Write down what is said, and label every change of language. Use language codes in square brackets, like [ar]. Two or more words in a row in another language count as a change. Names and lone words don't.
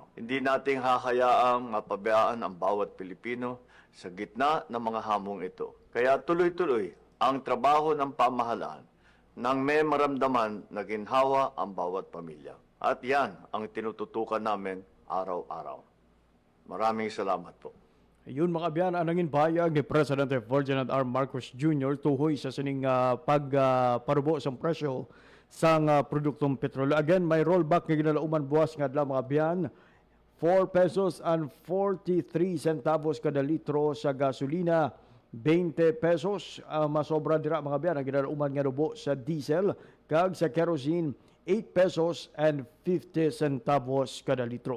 [tl] Hindi nating hahayaang mapabayaan ang bawat Pilipino sa gitna ng mga hamong ito. Kaya tuloy-tuloy ang trabaho ng pamahalaan nang may maramdaman na ginhawa ang bawat pamilya. At yan ang tinututukan namin araw-araw. Maraming salamat po. [hil] Yun mga biyan, ang nangin pahayag ni Presidente Ferdinand R. Marcos Jr. tuhoy sa sining pagparubo sa presyo sa produktong petrolyo. Again, may rollback nga ginalauman buwas nga adlaw mga biyan. [en] 4 pesos and 43 centavos [hil] kada litro sa gasolina, 20 pesos masobra dira mga biyan ang ginalauman nga rubo sa diesel, kag sa kerosene [en] 8 pesos and 50 centavos [hil] kada litro.